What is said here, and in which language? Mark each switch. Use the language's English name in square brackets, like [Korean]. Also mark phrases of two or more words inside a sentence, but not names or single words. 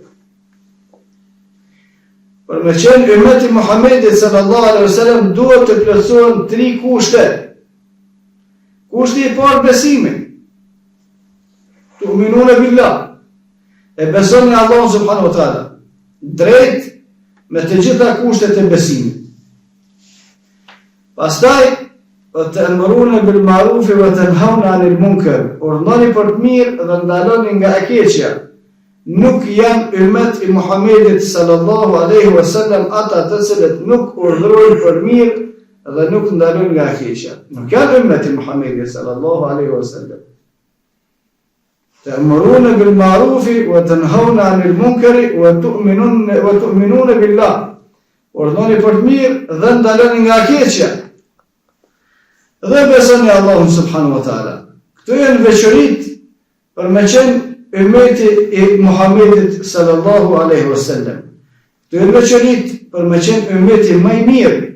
[Albanian] Për me qenë ummet i Muhamedit [Arabic] صلى الله عليه وسلم [Albanian] duhet të plotësohen 3 kushte. Kushti i parë besimi. [Arabic] تؤمنون بالله. [Albanian] E besoni Allahun [Arabic] سبحانه وتعالى. [Albanian] Drejt me të gjitha kushtet e besimit. Pastaj, [Arabic] تأمرون بالمعروف وتنهون عن المنكر. [Albanian] Urdhoni për të mirë dhe ndaloni nga e keqja. Nuk janë ummet i Muhamedit [Arabic] صلى الله عليه وسلم [Albanian] ata të cilët nuk urdhërojnë për mirë dhe nuk ndalojnë nga e keqja. Nuk janë ummet i Muhamedit [Arabic] صلى الله عليه وسلم. تأمرون بالمعروف وتنهون عن المنكر وتؤمنون بالله. [Albanian] Urdhoni për të mirë dhe ndaloni nga e keqja. Dhe besoni Allahun [Arabic] سبحانه وتعالى. [Albanian] Këto janë veçoritë për me qenë ummeti i Muhamedit [Arabic] صلى الله عليه وسلم. [Albanian] Këto janë veçoritë për me qenë ummeti më i mirë.